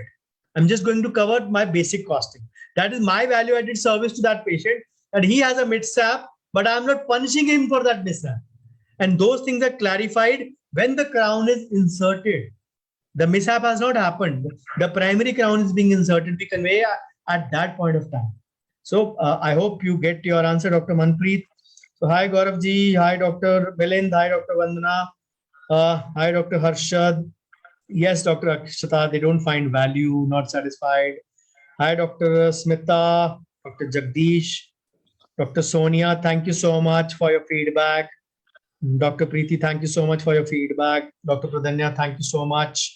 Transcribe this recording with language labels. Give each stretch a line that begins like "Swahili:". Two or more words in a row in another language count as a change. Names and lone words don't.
English: I'm just going to cover my basic costing. That is my value added service to that patient, that he has a mishap, but I'm not punishing him for that mishap. And those things are clarified when the crown is inserted. The mishap has not happened. The primary crown is being inserted. We convey at that point of time. So I hope you get your answer, Dr. Manpreet. So hi, Gaurav ji. Hi, Dr. Milind. Hi, Dr. Vandana. Hi, Dr. Harshad. Yes, Dr. Akshata, they don't find value, not satisfied. Hi, Dr. Smita, Dr. Jagdish, Dr. Sonia, thank you so much for your feedback. Dr. Preeti, thank you so much for your feedback. Dr. Pradanya, thank you so much.